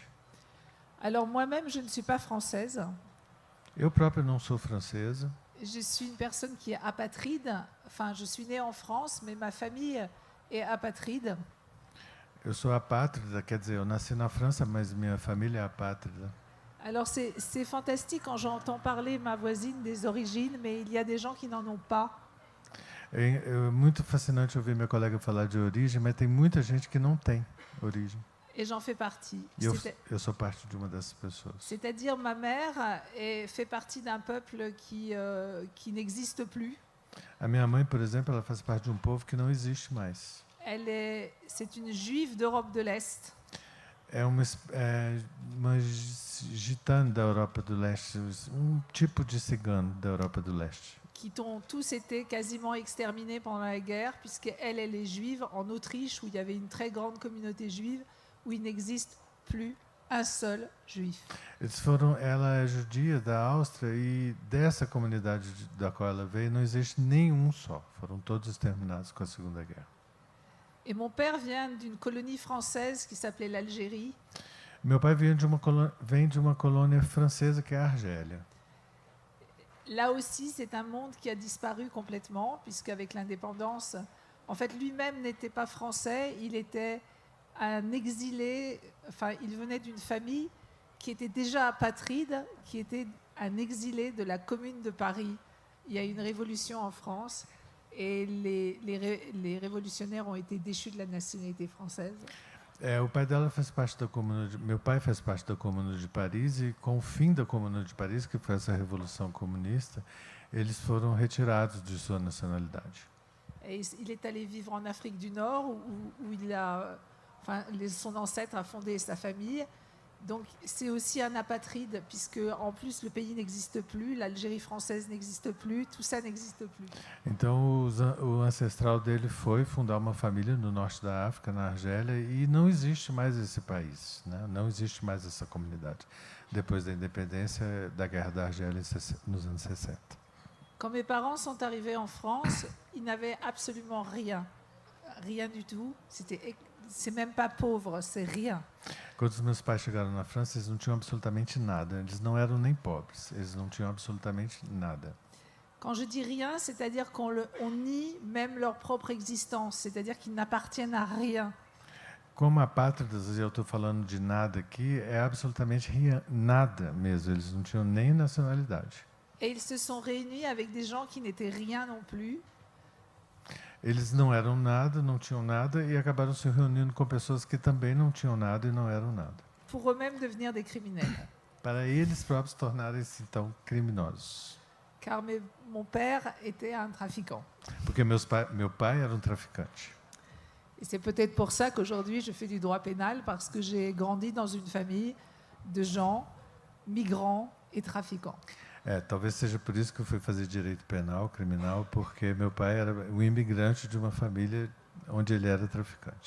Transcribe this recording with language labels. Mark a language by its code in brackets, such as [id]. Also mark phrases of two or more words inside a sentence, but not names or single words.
[fr] Alors moi-même, je ne suis pas française. [pt] Eu própria não sou francesa. [fr] Je suis une personne qui est apatride. Enfin, je suis née en France, mais ma famille est apatride. [pt] Eu sou apátrida, quer dizer, eu nasci na França, mas minha família é apátrida. [fr] Alors c'est fantastique quand j'entends parler ma voisine des origines, mais il y a des gens qui n'en ont pas. [pt] É muito fascinante ouvir meu colega falar de origem, mas tem muita gente que não tem origem. [fr] Et j'en fais partie. [pt] Eu sou parte de uma dessas pessoas. [fr] C'est-à-dire ma mère fait partie d'un peuple qui n'existe plus. [pt] A minha mãe, por exemplo, ela faz parte de um povo que não existe mais. [fr] C'est une juive d'Europe de l'Est. [pt] É uma gitana da Europa do Leste, um tipo de cigano da Europa do Leste. [fr] Qui ont tous été quasiment exterminés pendant la guerre, puisqu'elle est juive en Autriche, où il y avait une très grande communauté juive, où il n'existe plus un seul juif. [pt] Ela é judia da Áustria e dessa comunidade da qual ela veio não existe nenhum só. Foram todos exterminados com a Segunda Guerra. [fr] Et mon père vient d'une colonie française qui s'appelait l'Algérie. [pt] Meu pai vem de uma colônia francesa que é a Argélia. [fr] Là aussi, c'est un monde qui a disparu complètement, puisqu'avec l'indépendance, en fait, lui-même n'était pas français, il était un exilé, enfin, il venait d'une famille qui était déjà apatride, qui était un exilé de la Commune de Paris. Il y a eu une révolution en France, et les révolutionnaires ont été déchus de la nationalité française. [pt] O pai dela faz parte da Comuna meu pai faz parte da Comuna de Paris e com o fim da Comuna de Paris, que foi essa revolução comunista, eles foram retirados de sua nacionalidade. [fr] Et il est allé vivre en Afrique du Nord où son ancêtre a fondé sa famille Donc c'est aussi un apatride, puisque en plus le pays n'existe plus, l'Algérie française n'existe plus, tout ça n'existe plus. [pt] Então, o ancestral dele foi fundar uma família no norte da África, na Argélia, e não existe mais esse país, né? Não existe mais essa comunidade, depois da independência da Guerra da Argélia nos anos 60. [fr] Quand mes parents sont arrivés en France, ils n'avaient absolument rien. Rien du tout. C'est même pas pauvre, c'est rien. [pt] Quando os meus pais chegaram na França, eles não tinham absolutamente nada. Eles não eram nem pobres, eles não tinham absolutamente nada. [fr] Quand je dis rien, c'est-à-dire qu'on nie même leur propre existence, c'est-à-dire qu'ils n'appartiennent à rien. [pt] Como apátridas, eu estou falando de nada aqui, é absolutamente nada mesmo. Eles não tinham nem nacionalidade. [fr] Et ils se sont réunis avec des gens qui n'étaient rien non plus. [pt] Eles não eram nada, não tinham nada e acabaram se reunindo com pessoas que também não tinham nada e não eram nada. [fr] Pour eux-mêmes devenir des criminels. [pt] Para eles próprios tornarem-se então criminosos. [fr] Car mon père était un trafiquant. [pt] Porque meu pai era um traficante. [fr] Et c'est peut-être pour ça qu'aujourd'hui je fais du droit pénal, parce que j'ai grandi dans une famille de gens migrants et trafiquants. [pt] Talvez seja por isso que eu fui fazer direito penal, criminal, porque meu pai era um imigrante de uma família onde ele era traficante.